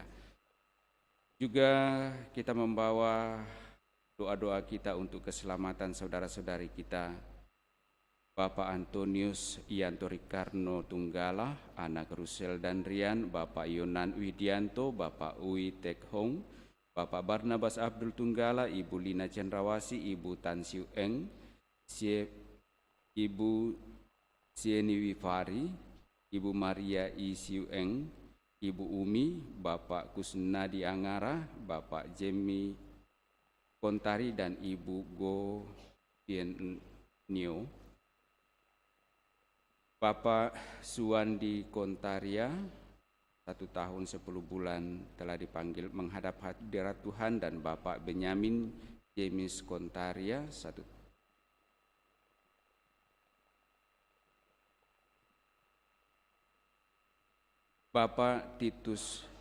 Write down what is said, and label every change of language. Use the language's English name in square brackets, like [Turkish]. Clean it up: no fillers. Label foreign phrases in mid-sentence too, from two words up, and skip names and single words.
[Indonesian] Juga kita membawa doa-doa kita untuk keselamatan saudara-saudari kita, Bapak Antonius Ianto Ricarno Tunggala, anak Rusel dan Rian, Bapak Yonan Widianto, Bapak Uwi Tek Hong, Bapak Barnabas Abdul Tunggala, Ibu Lina Cendrawasi, Ibu Tan Siu Eng, Ibu Sieni Wifari, Ibu Maria I Siu Eng, Ibu Umi, Bapak Kusnadi Angara, Bapak Jemi Kontari, dan Ibu Go Pienio. Bapak Suwandi Kontaria, 1 tahun 10 bulan telah dipanggil menghadap hadirat Tuhan, dan Bapak Benyamin James Kontaria, Bapak Titus